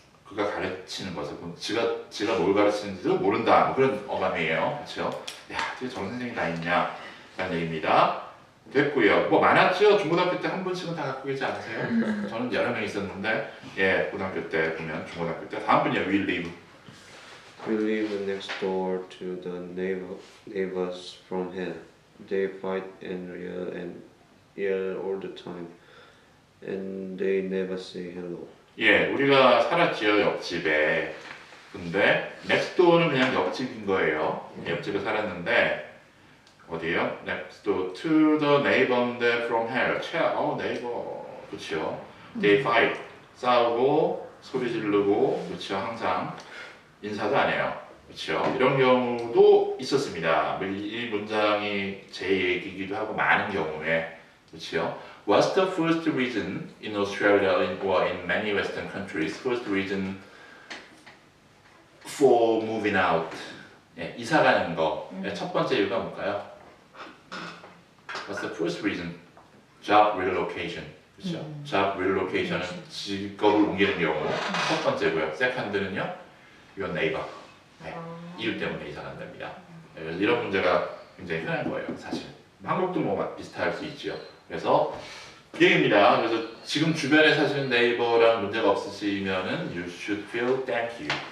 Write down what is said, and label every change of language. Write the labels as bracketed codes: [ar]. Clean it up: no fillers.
[ko] 그가 가르치는 것을 지가 뭘 가르치는지도 모른다. 뭐 그런 어감이에요. 그렇죠? 야, 어떻게 저런 선생이 다 있냐라는 얘기입니다. 됐고요. 뭐 많았죠. 중고등학교 때 한 분씩은 다 갖고 계지 않으세요? 저는 여러 명 있었는데 고등학교 때 보면 중고등학교 때 다음 분이요. [en] We live. We live next door to the neighbors from hell. They fight and yell all the time, and they never say hello. [ko] 우리가 살았지요. 옆집에. 근데 next door는 그냥 옆집인 거예요. 옆집에 살았는데 어디에요? [en] Next door to the neighbor from hell. neighbor. [ko] 그렇죠. [en] They fight. [ko] 싸우고 소리 지르고 그렇죠. 항상 인사도 안 해요. 그렇죠. 이런 경우도 있었습니다. 이 문장이 제 얘기이기도 하고 많은 경우에 그렇죠. [en] What's the first reason in Australia or in many Western countries? First reason for moving out. [ko] 이사 가는 거. 첫 번째 이유가 뭘까요? [en] What's the first reason? Job relocation. [ko] 그렇죠. Job relocation은 직업을 옮기는 경우 첫 번째고요. [en] Second는요, your neighbor. [ko] 이유 때문에 이사 간답니다. 그래서 이런 문제가 굉장히 흔한 거예요, 사실. 한국도 뭐 비슷할 수 있죠. 그래서 그 얘기입니다. 그래서 지금 주변에 사시는 네이버랑 문제가 없으시면은 [en] you should feel thank you.